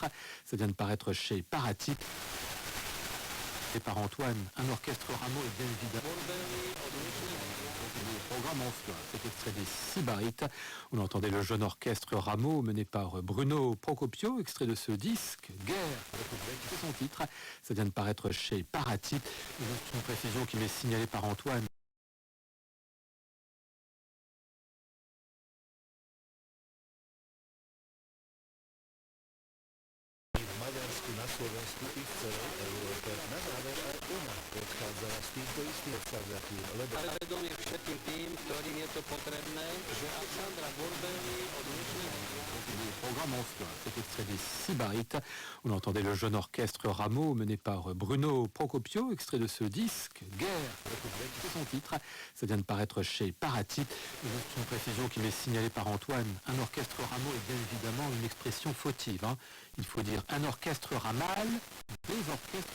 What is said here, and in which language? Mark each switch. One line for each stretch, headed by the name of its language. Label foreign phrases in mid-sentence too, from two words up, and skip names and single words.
French: Ça vient de paraître chez Paratype. Et par Antoine, un orchestre Rameau est bien évidemment programme en soi, cet extrait des Sybarites. On entendait le jeune orchestre Rameau mené par Bruno Procopio, extrait de ce disque, Guerre, c'est son titre. Ça vient de paraître chez Paratype. Une précision qui m'est signalée par Antoine.
Slovak: Maďarsku, na Slovensku i v celej Európe. Na záver aj u nás predchádzala s týmto istým sadzatím, lebo... Ale vedomie všetkým tým, ktorým je to potrebné, že Alexandra Borbély od dnešného
French: programme en soi, cet extrait des Sybarites. On entendait le jeune orchestre Rameau mené par Bruno Procopio, extrait de ce disque, Guerre, c'est son titre. Ça vient de paraître chez Paratype. Une précision qui m'est signalée par Antoine. Un orchestre Rameau est bien évidemment une expression fautive. Il faut dire un orchestre ramal, des orchestres Rameau.